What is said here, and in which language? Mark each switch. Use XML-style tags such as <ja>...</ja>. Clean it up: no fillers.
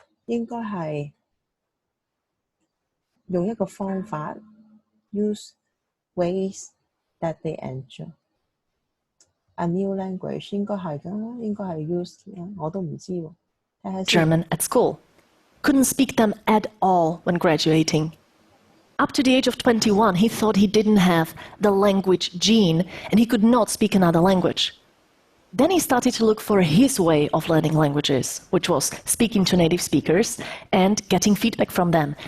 <yue>應該係用一個方法</yue> <en>use ways that they enjoy.</en> <yue>A new language 應該係㗎，應該係 use 我都唔知喎。睇下先。</yue> <en>German at school. Couldn't speak them at all when graduating. Up to the age of 21, he thought he didn't have the language gene and he could not speak another language. Then he started to look for his way of learning languages, which was speaking to native speakers and getting feedback from them.</en>